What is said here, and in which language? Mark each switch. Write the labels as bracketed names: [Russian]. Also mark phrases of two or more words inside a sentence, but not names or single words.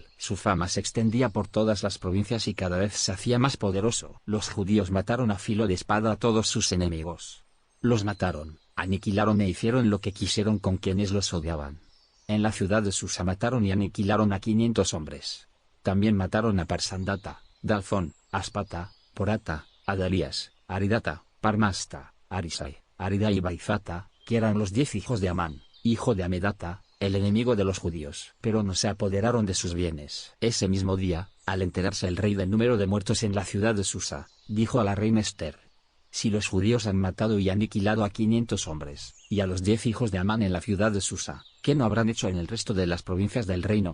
[Spanish] Su fama se extendía por todas las provincias y cada vez se hacía más poderoso. Los judíos mataron a filo de espada a todos sus enemigos. Los mataron, aniquilaron e hicieron lo que quisieron con quienes los odiaban. En la ciudad de Susa mataron y aniquilaron a 500 hombres. También mataron a Parsandata, Dalfón, Aspata, Porata, Adarías, Aridata, Parmasta, Arisai, Arida y Baizata, que eran los 10 hijos de Amán, hijo de Amedata, el enemigo de los judíos. Pero no se apoderaron de sus bienes. Ese mismo día, al enterarse el rey del número de muertos en la ciudad de Susa, dijo a la reina Esther: si los judíos han matado y aniquilado a 500 hombres, y a los 10 hijos de Amán en la ciudad de Susa, ¿qué no habrán hecho en el resto de las provincias del reino?